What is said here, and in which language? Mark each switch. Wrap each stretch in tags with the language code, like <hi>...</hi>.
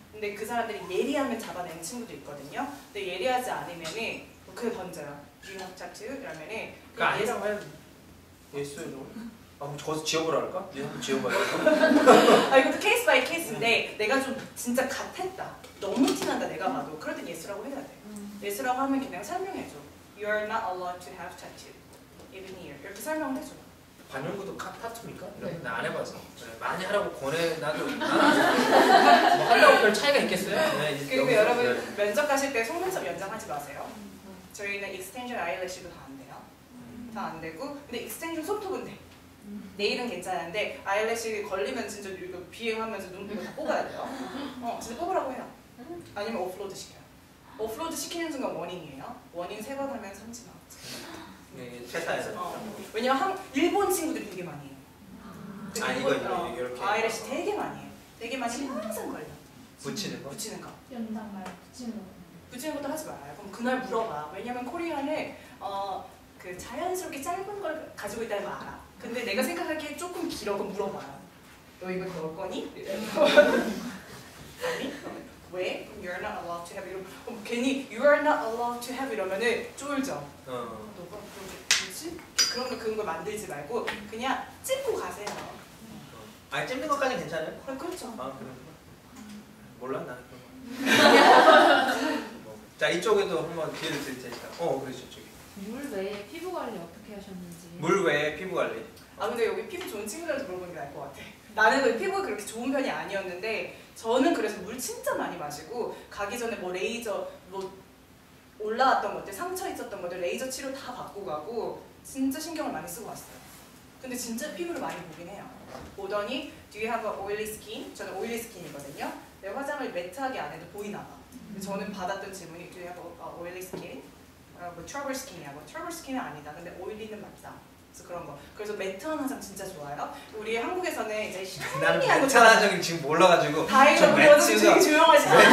<ko>근데 그 사람들이 예리하면 잡아내는 친구도 있거든요. 근데 예리하지 않으면은 그걸 던져요. 유학 타투 이러면은 그 아니라고 해요. 예스요. 뭐 저서 지워보라 할까? 네, 한번 지워봐요. 이것도 케이스 바이 케이스인데 내가 좀 진짜 같았다. 너무 티난다 내가 봐도. 그럴 땐 예스라고 해야 돼. 예스라고 하면 그냥 설명해줘.</ko> <en>You are not allowed to have tattoo even here.</en> <ko>이렇게 설명을 해줘. 반영구도 타투입니까? 네. 나 안 해봐서. 네, 많이 하라고 권해. 나도 뭐 하려고 별 차이가 있겠어요? 네, 그리고 여기서, 여러분 네. 면접 가실 때 속눈썹 연장하지 마세요. 저희는 익스텐션 아이래쉬도 다 안 돼요. 다 안 되고 근데 익스텐션 손톱은 돼. 네일은 괜찮은데 아이래쉬 걸리면 진짜 이거 비행하면서 눈 이거 다 뽑아야 돼요. 진짜 뽑으라고 해요. 아니면 오프로드 시켜요. 오프로드 시키는 순간 워닝이에요. 워닝 3번 하면 3지 나왔죠. 네, 회사에서. 왜냐면 일본 친구들이 되게 많이 해요. 이거 이렇게 아이래쉬 되게 많이 해요. 되게 많이 항상 걸려. 붙이는 거. 붙이는 거. 연장 말 붙이는 거. 붙이는 것도 하지 말아요. 그럼 그날 물어봐. 왜냐면 코리안은 그 자연스럽게 짧은 걸 가지고 있다는 걸 알아. 근데 내가 생각하기에 조금 길어. 그럼 물어봐요. 너 이거 넣을 거니? 아니? 왜? 그럼</ko> <en>you're not allowed to have</en> <ko>이러면 괜히</ko> <en>you are not allowed to have</en> <ko>이러면은 쫄죠. 너가 뭐지? 그런 거 만들지 말고 그냥 찝고 가세요. 아, 찝는 것까지 괜찮아요? 그렇죠. 아, 그런 거. 몰라 나는 그런 거. 자, 이쪽에도 한번 기회를 드릴 테니까. 그렇죠, 저기. 물 외에 피부 관리 어떻게 하셨는지. 물 외에 피부 관리. 근데 여기 피부 좋은 친구들한테 물어보는 게 나을 것 같아. 나는 그 피부가 그렇게 좋은 편이 아니었는데 저는 그래서 물 진짜 많이 마시고 가기 전에 뭐 레이저 뭐 올라왔던 것들 상처 있었던 것들 레이저 치료 다 받고 가고 진짜 신경을 많이 쓰고 왔어요. 근데 진짜 피부를 많이 보긴 해요. 보더니</ko> <en>Do you have a oily skin?</en> <ko>저는 오일리 스킨이거든요. 내 화장을 매트하게 안 해도 보이나 봐. 근데 저는 받았던 질문이</ko> <en>Do you have a oily skin?</en> <ko>뭐 트러블 스킨이야. 뭐 트러블 스킨은 아니다. 근데 오일리는 맞다. 그래서 그런 거. 그래서 매트한 화장 진짜 좋아요. 우리 한국에서는 이제 나는 샤이니한 거 매트한 지금 몰라가지고. 다이가 그려서 되게 조용하시죠.</ko>